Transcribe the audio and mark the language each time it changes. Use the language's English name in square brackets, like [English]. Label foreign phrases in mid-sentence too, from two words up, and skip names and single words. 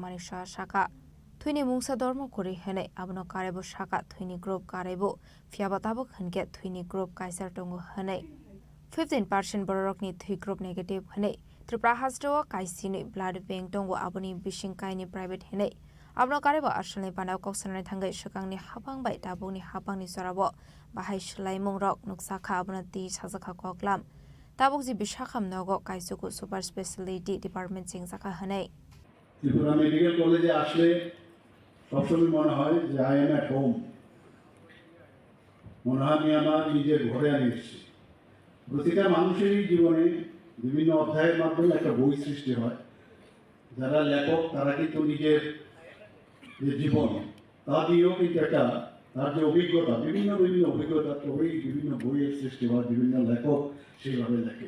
[Kok Borok] Manik Saha Shaka Thuini mungsa dormo kori hene abno karebo shaka thuini group karebo fiabatabo khange thuini group kaisar tongo hene 15% borok ni thui group negative hene Tripura hasdo kaisini blood bank tongo aboni bishing kaini private hene abno karebo ashalni panau koksanani thangai shakangni habang bai taboni habangni sorabo bahai shlai mungrok nuksa kha abno ti sajaka koklam tabukji bishakham nogo kaisuku [English] super specialty department [Kok Borok] singzaka hene [Bangla] Tripura Medical College আসলে সবসময় মনে হয় যে [English] I am at home, [Bangla] মনে হয় আমি আমার নিজের ঘরে আমি এসেছি। প্রতিটা মানুষেরই জীবনে বিভিন্ন অধ্যায়ের মাধ্যমে একটা বই সৃষ্টি হয়। যারা লেখক তারা কিন্তু নিজের যে জীবন তা দিয়েও কিন্তু একটা তার যে অভিজ্ঞতা বিভিন্ন অভিজ্ঞতা তবেই বিভিন্ন বইয়ের সৃষ্টি হয়, বিভিন্ন লেখক সেইভাবে লেখে।